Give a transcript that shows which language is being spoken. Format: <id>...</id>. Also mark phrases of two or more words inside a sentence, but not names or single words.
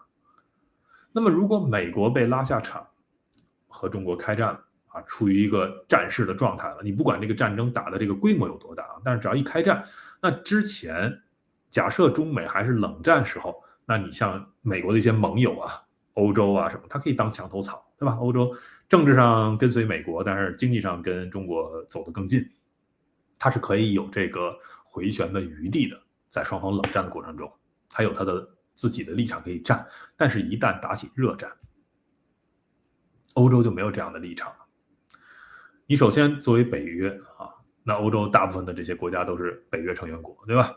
<zh>那麼如果美國被拉下場和中国開戰處於一個戰事的狀態了，你不管這個戰爭打的這個規模有多大，但是只要一開戰，那之前假設中美還是冷戰時候那你像美國的一些盟友啊，歐洲啊什麼，它可以當牆頭草，對吧？歐洲政治上跟隨美國，但是經濟上跟中國走得更近，它是可以有这個回旋的余地的，在双方冷戰的過程中，它有它的自己的立场可以站，但是一旦打起熱戰，歐洲就沒有這樣的立場了。你首先作為北約啊，那歐洲大部分的這些國家都是北約成員國，對吧？</zh>